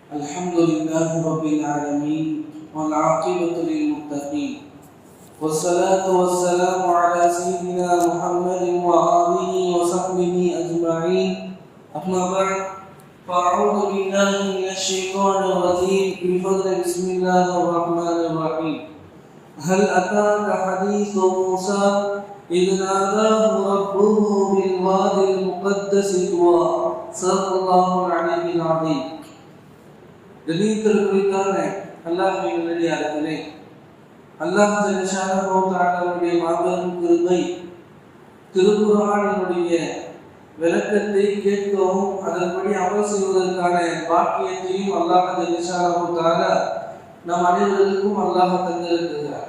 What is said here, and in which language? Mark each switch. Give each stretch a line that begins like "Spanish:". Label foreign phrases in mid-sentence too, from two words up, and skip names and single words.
Arabic: الحمد لله رب العالمين والعاقبة للمتقين والصلاة والسلام على سيدنا محمد وآله وصحبه أجمعين أما بعد فأعوذ بالله من الشيطان الرجيم بفضل بسم الله الرحمن الرحيم هل أتاك حديث موسى إذ ناداه ربه بالوادي المقدس طوى صدق الله العلي العظيم.
Tamil: குறித்தான அல்லாஹ்வின் நல்லடியார்களே, அல்லாஹ்
Arabic: جل شأنه تعالى
Tamil: மாபெரும் கிருபை திருக்குர்ஆனினுடைய விளக்கத்தை கேட்கவும் அதன்படி அமல் செய்வதற்கான பாக்கியத்தையும் அல்லாஹ்
Arabic: جل شأنه تعالى
Tamil: நம் அனைவருக்கும் அல்லாஹ் தந்திருக்கிறார்.